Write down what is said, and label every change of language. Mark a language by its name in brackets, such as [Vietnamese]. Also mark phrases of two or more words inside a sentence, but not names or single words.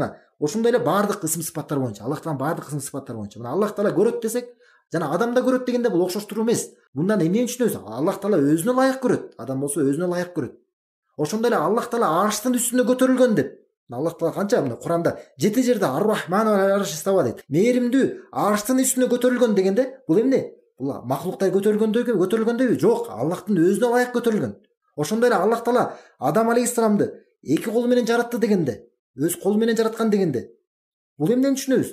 [Kyrgyz] Мына ошондой эле баардык ысым сыпаттар боюнча, Аллах тааланын баардык ысым сыпаттары боюнча. Мына Аллах таала көрөт десек, жана адам да көрөт дегенде бул окшоштуруу эмес. Мындан эмнени түшүнөбүз? Аллах таала өзүнө ылайык көрөт. Адам болсо өзүнө ылайык көрөт. Ошондой эле Аллах Таала арштын үстүнө көтөрүлгөн деп. Аллах Таала канча мына Куранда 7 жерде [Arabic] الرحمن وا عرش استوى [Kyrgyz] дейт. Мээримдүү арштын үстүнө көтөрүлгөн дегенде бул эмне? Бул махлуктар көтөрүлгөндөбү? Жок, Аллахтын өзүнө ылайык көтөрүлгөн. Ошондой эле Аллах Таала Адам алейхиссаламды 2 колу менен жаратты дегенде, өз колу менен жараткан дегенде, бул эмнени түшүнөбүз?